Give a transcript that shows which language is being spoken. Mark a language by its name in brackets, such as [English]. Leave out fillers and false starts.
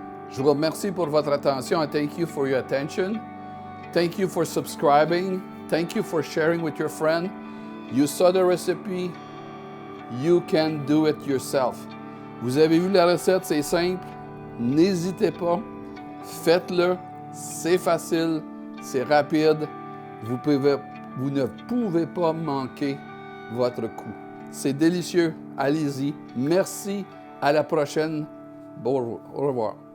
[French] Je vous remercie pour votre attention. [English] I thank you for your attention. Thank you for subscribing. Thank you for sharing with your friend. You saw the recipe. You can do it yourself. [French] Vous avez vu la recette, c'est simple. N'hésitez pas. Faites-le. C'est facile. C'est rapide. Vous ne pouvez pas manquer votre coup. C'est délicieux. Allez-y. Merci. À la prochaine. Au revoir.